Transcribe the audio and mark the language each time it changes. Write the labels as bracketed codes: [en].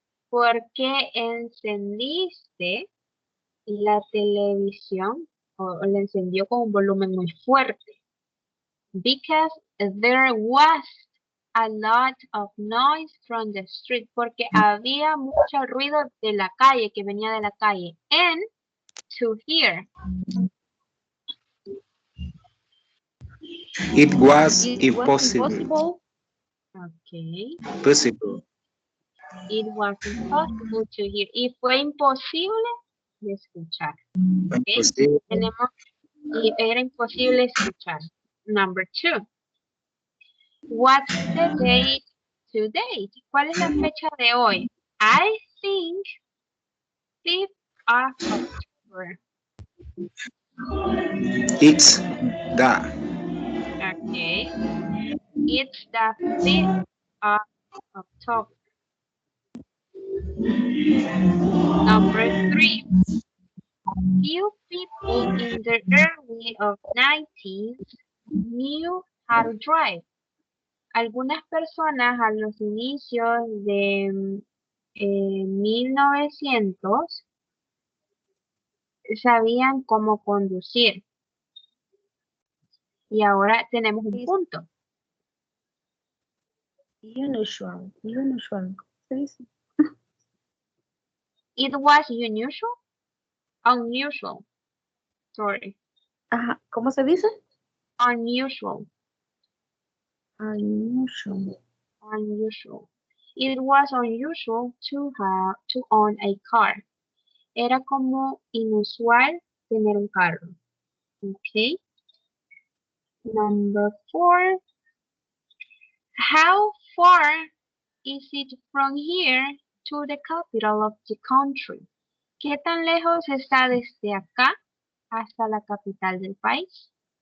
[es] ¿Por qué encendiste la televisión o la encendió con un volumen muy fuerte? [en] Because there was a lot of noise from the street. [es] Porque había mucho ruido de la calle, que venía de la calle. [en] And to hear. It was impossible. Okay. Possible. It was impossible to hear. [es] Y fue imposible de escuchar. Okay. Tenemos, y era imposible escuchar. [en] Number 2. What's the date today? [es] ¿Cuál es la fecha de hoy? [en] I think 5th of October. It's the. Okay. It's the 5th of October. Number 3. Few people in the early of 19th knew how to drive. [es] Algunas personas a los inicios de 1900 sabían cómo conducir. Y ahora tenemos un punto. Unusual. ¿Se dice? [en] It was unusual. Unusual. Sorry. [es] Ajá. ¿Cómo se dice? [en] Unusual. Unusual. Unusual. It was unusual to own a car. [es] Era como inusual tener un carro. Okay. [en] Number 4. How far is it from here to the capital of the country? [es] ¿Qué tan lejos está desde acá hasta la capital del país?